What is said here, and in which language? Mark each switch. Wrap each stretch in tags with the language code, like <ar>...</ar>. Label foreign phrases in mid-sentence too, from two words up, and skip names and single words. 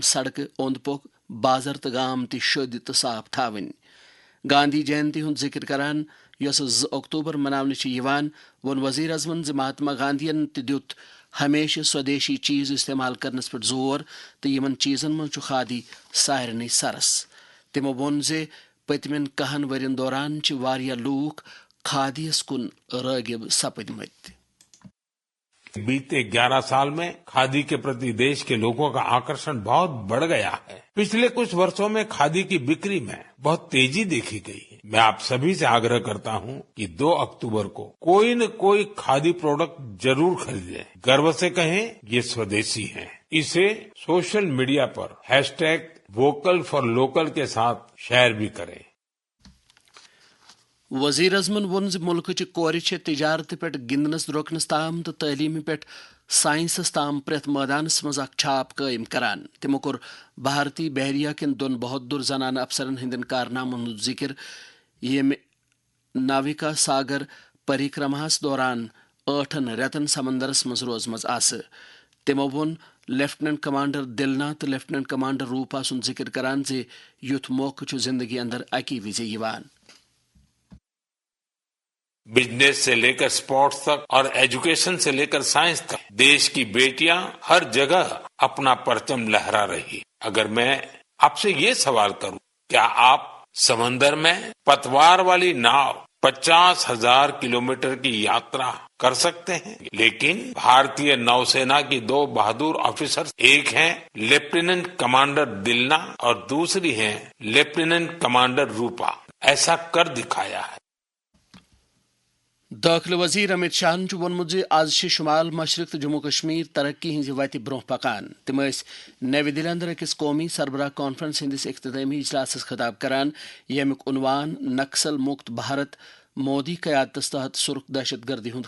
<ks>سڑکہٕ اوٚنٛد پوٚک بازر تہٕ گام تہِ شوٚدۍ تہٕ صاف تھاوٕنۍ گاندھی جینتی ہُنٛد ذِکر کران یۄسہٕ 2 اکتوبر مناونہٕ چھِ یِوان ووٚن وزیر اعظمن زِ مہاتما گاندھین تہِ دیُت ہمیشہِ سودیشی چیٖز استعمال کرنس پٮ۪ٹھ زور تہٕ یِمن چیٖزن منٛز چھُ کھادی سارنٕے سرس تِمو ووٚن زِ پٔتمٮ۪ن 10 ؤرین دوران چھِ واریاہ لوٗکھ کھادی یس کُن رٲغب سپٕدمٕتۍ</ks> <hi>बीते 11 साल में खादी के प्रति देश के लोगों का आकर्षण बहुत बढ़ गया है। पिछले कुछ वर्षों में खादी की बिक्री में बहुत तेजी देखी गई है। मैं आप सभी से आग्रह करता हूं कि 2 अक्टूबर को कोई न कोई खादी प्रोडक्ट जरूर खरीदें। गर्व से कहें ये स्वदेशी है। इसे</hi> <en>social media</en> <hi>पर #</hi> <en>vocal for local</en> <hi>के साथ शेयर भी करें।</hi> <ks>وزیر اعظمن ووٚن زِ مُلکٕچہِ کورِ چھےٚ تجارتہٕ پٮ۪ٹھ گِنٛدنس درٛوٚکنس تام تہٕ تعلیٖمہِ پٮ۪ٹھ ساینسس تام پرٛٮ۪تھ مٲدانس منٛز اکھ چھاپ قٲیِم کران تِمو کوٚر بھارتی بحریہ کٮ۪ن 2 بہادُر زنانہٕ افسرن ہٕنٛدٮ۪ن کارنامن ہُنٛد ذِکر ییٚمہِ ناوِکا ساگر پریکرماہس دوران 8 رٮ۪تن سمندرس منٛز روزمژ آسہٕ تِمو ووٚن</ks> <en>Lieutenant Commander</en> <ks>دلنا تہٕ</ks> <en>Lieutenant Commander</en> <ks>روپا سُنٛد ذِکر کران زِ یُتھ موقعہٕ چھُ زندگی اندر اکی وِزِ یِوان</ks> <hi>बिजनेस से लेकर स्पोर्ट्स तक और एजुकेशन से लेकर साइंस तक देश की बेटियां हर जगह अपना परचम लहरा रही। अगर मैं आपसे ये सवाल करूं, क्या आप समंदर में पतवार वाली नाव 50,000 किलोमीटर की यात्रा कर सकते हैं? लेकिन भारतीय नौसेना की 2 बहादुर ऑफिसर, एक हैं</hi> <en>Lieutenant Commander</en> <hi>दिलना और दूसरी हैं</hi> <en>Lieutenant Commander</en> <hi>रूपा, ऐसा कर दिखाया है।</hi> <ks>دٲخلہٕ وزیر امت شاہن چھُ ووٚنمُت زِ آز چھِ شمال مشرق تہٕ جموں کشمیر ترقی ہٕنٛزِ وتہِ برٛونٛہہ پکان تِم ٲسۍ نوِ دِلہِ اندر أکِس قومی سربراہ کانفرنس ہٕنٛدِس اختتٲمی اجلاسس خطاب کران ییٚمیُک عنوان نکسل مُکت بھارت مودی قیادتس تحت سرخ دہشت گردی ہُنٛد</ks>